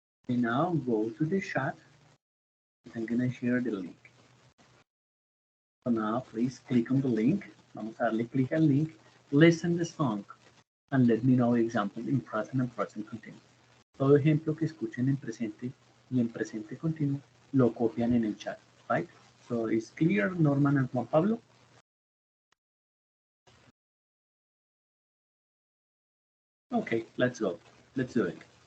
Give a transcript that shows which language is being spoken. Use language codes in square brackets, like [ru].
[en] Okay, now go to the chat. I'm gonna share the link. So now please click on the link. [es] Vamos a darle click al link. [en] Listen the song and let me know example in present and present continuous. [es] Todo ejemplo que escuchen en presente y en presente continuo lo copian en el chat, right? [en] So it's clear, Norman and Juan Pablo? Okay, let's go. Let's do it.